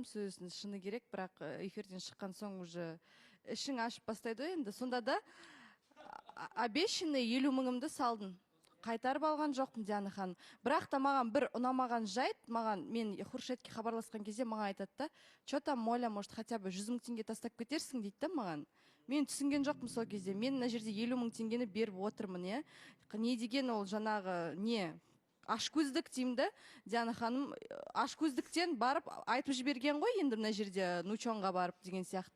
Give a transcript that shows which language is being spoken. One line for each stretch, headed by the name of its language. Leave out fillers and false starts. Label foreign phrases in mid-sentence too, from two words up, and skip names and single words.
Kazakh: Сөздің шыны керек, бірақ эфирден шыққан соң уже ішің ашып бастайды ғой енді. Сонда да обещанный 50 мыңымды салдым. Қайтарып алған жоқпын, Диана ханым. Бірақ та маған бір ұнамаған жайт, мен Хуршетке хабарласқан кезде маған айтады да,
Russian: что там, Моля, может, хотя бы
Kazakh: 100 мың теңге тастап кетерсің дейді да маған. Мен түсінген жоқпын сол кезде. Мен мына жерде 50 мың теңгені беріп отырмын, не деген ол жаңағы ашкөздік деймін да, Диана ханым, ашкөздіктен барып айтып жіберген ғой енді мына жерде Нучонға барып деген сияқты.